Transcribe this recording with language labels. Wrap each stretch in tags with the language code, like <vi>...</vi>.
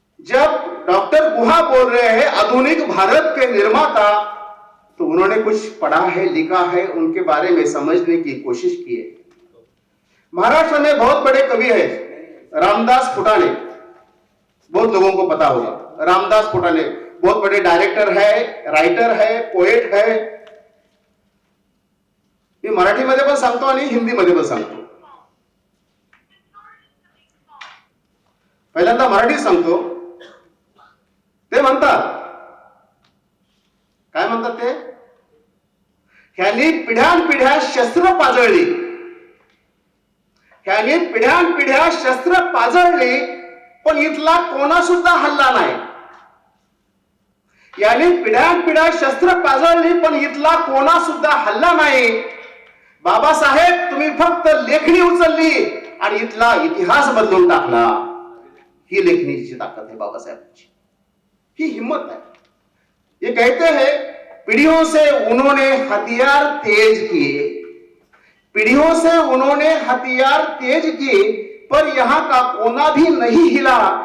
<hi>जब डॉक्टर गुहा बोल रहे हैं आधुनिक भारत के निर्माता, तो उन्होंने कुछ पढ़ा है, लिखा है, उनके बारे में समझने की कोशिश की है। महाराष्ट्र में बहुत बड़े कवि है रामदास फुटाणे, बहुत लोगों को पता होगा। रामदास फुटाणे बहुत बड़े डायरेक्टर है, राइटर है, पोएट है।</hi> <mr>मी मराठीमध्ये पण सांगतो आणि हिंदीमध्ये पण सांगतो। पहिल्यांदा मराठीत सांगतो। ते म्हणतात, काय म्हणतात ते? ह्यांनी पिढ्यानपिढ्या शस्त्र पाजळली, ह्यांनी पिढ्यानपिढ्या शस्त्र पाजळली, पण इथला कोणा सुद्धा हल्ला नाही। याने पिढ्यानपिढ्या शस्त्र पाजळली, पण इथला कोणा सुद्धा हल्ला नाही। बाबासाहेब तुम्ही फक्त लेखणी उचलली आणि इथला इतिहास बदलून टाकला। ही लेखनीची ताकद है बाबासाहेबांची, ही हिम्मत है।</mr> <hi>ये कहते हैं पीढ़ियों से उन्होंने हथियार तेज किए, पीढ़ियों से उन्होंने हथियार तेज किए, पर यहां का कोना भी नहीं हिला।</hi>